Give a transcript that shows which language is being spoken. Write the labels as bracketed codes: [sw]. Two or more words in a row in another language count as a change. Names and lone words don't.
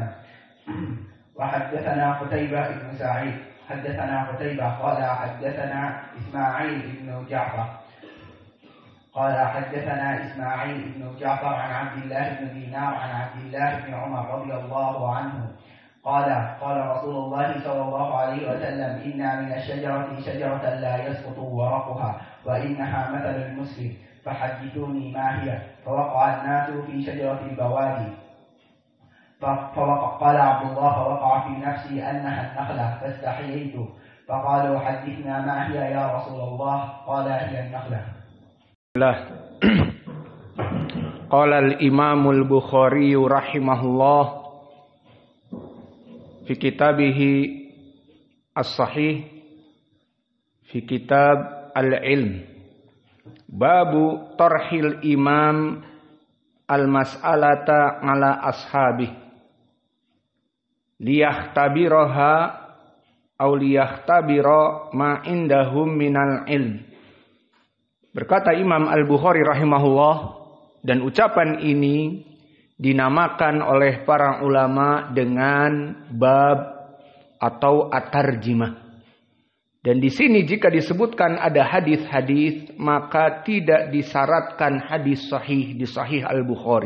[ar] وحدثنا قتيبة بن سعيد، حدثنا قتيبة قال حدثنا إسماعيل بن جعفر قال حدثنا إسماعيل بن جعفر عن عبد الله بن دينار عن عبد الله بن عمر رضي الله عنه قال قال رسول الله صلى الله عليه وسلم، إن من الشجرة شجرة لا يسقط ورقها وإنها مثل المسلم فحدثوني ما هي. فوقع الناس في شجرة البوادي قال عبد الله فوقع في نفسي أنها النخلة فاستحييت فقالوا حدثنا ما هي يا رسول الله. قال هي النخلة. قال الإمام البخاري رحمه الله في كتابه الصحيح في كتاب العلم, باب طرح الإمام المسألة على أصحابه ليختبرها أو ليختبر ما عندهم من العلم. [id] Berkata Imam Al-Bukhari rahimahullah, dan ucapan ini dinamakan oleh para ulama dengan bab atau at-tarjimah. Dan di sini jika disebutkan ada hadis-hadis, maka tidak disyaratkan hadis sahih di Sahih Al-Bukhari.